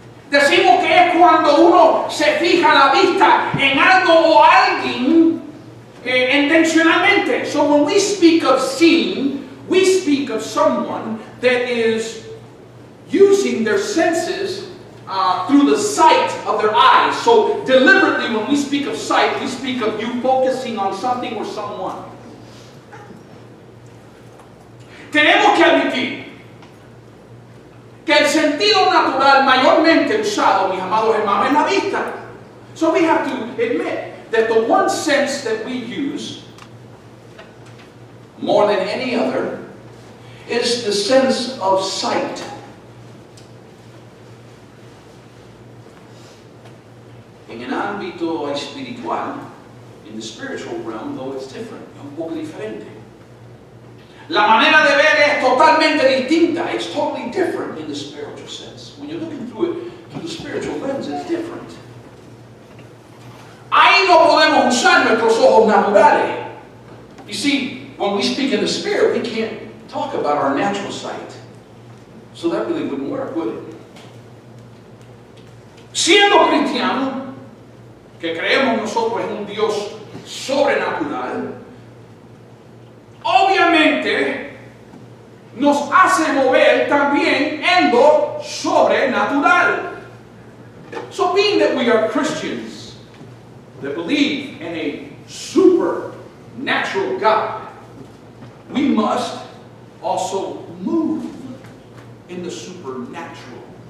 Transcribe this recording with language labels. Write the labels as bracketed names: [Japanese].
[Spanish] Decimos que es cuando uno se fija la vista en algo o alguien intencionalmente. [English] So when we speak of seeing, we speak of someone that is using their senses through the sight of their eyes. So deliberately when we speak of sight, we speak of you focusing on something or someone. [Spanish] Tenemos que admitir que el sentido natural mayormente usado, mis amados hermanos, es la vista. [English] So we have to admit that the one sense that we use more than any other is the sense of sight. [Spanish] En el ámbito espiritual, [English] in the spiritual realm, though it's different, [Spanish] es un poco diferente. La manera de ver es totalmente distinta. [English] It's totally different in the spiritual sense. When you're looking through it through the spiritual lens, it's different. [Spanish] Ahí no podemos usar nuestros ojos naturales. [English] You see, when we speak in the spirit, we can't talk about our natural sight. So that really wouldn't work, would it? [Spanish] Siendo cristianos, que creemos nosotros en un Dios sobrenatural, obviamente nos hace mover también en lo sobrenatural. [English] So being that we are Christians that believe in a supernatural God, we must also move in the supernatural.